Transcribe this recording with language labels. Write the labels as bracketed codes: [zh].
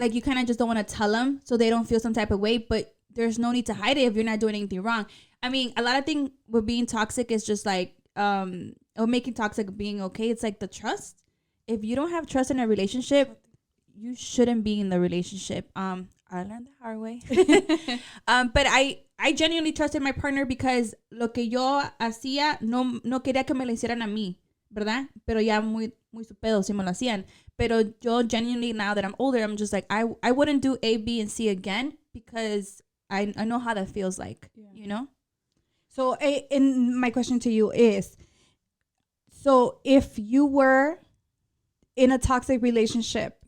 [en] Like you kind of just don't want to tell them so they don't feel some type of way, but there's no need to hide it if you're not doing anything wrong. I mean, a lot of things with being toxic is just like, or making toxic being okay. It's like the trust. If you don't have trust in a relationship, you shouldn't be in the relationship. I learned the hard way. But I genuinely trusted my partner because [es] lo que yo hacía no quería que me lo hicieran a mí, ¿verdad? Pero ya muy su pedo si me lo hacían. Pero yo [en] genuinely, now that I'm older, I'm just like, I wouldn't do A, B, and C again because I know how that feels like, you know? So, and my question to you is, so if you were in a toxic relationship,